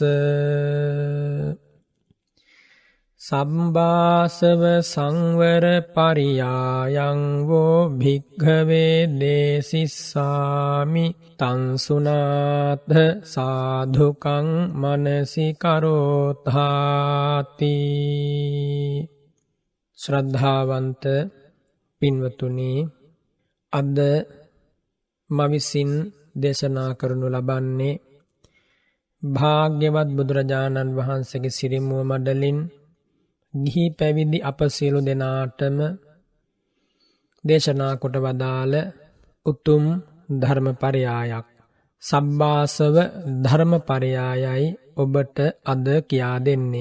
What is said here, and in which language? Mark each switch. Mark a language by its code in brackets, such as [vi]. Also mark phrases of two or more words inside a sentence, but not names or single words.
[pi] සම්බාසව සංවර පරියායං වෝ භික්ඛවේ දේසිස්සාමි තං සුනාත සාධුකං මනසිකරෝතාති. [si] ශ්‍රද්ධාවන්ත පින්වතුනි, අද මවිසින් දේශනා කරනු ලබන්නේ භාග්‍යවත් බුදුරජාණන් වහන්සේගේ සිරිමුව මඩලින් ගිහි පැවිදි අප සියලු දෙනාටම දේශනා කොට වදාළ උතුම් ධර්මපරයායක් සබ්බාසව ධර්මපරයායයි ඔබට අද කියා දෙන්නේ.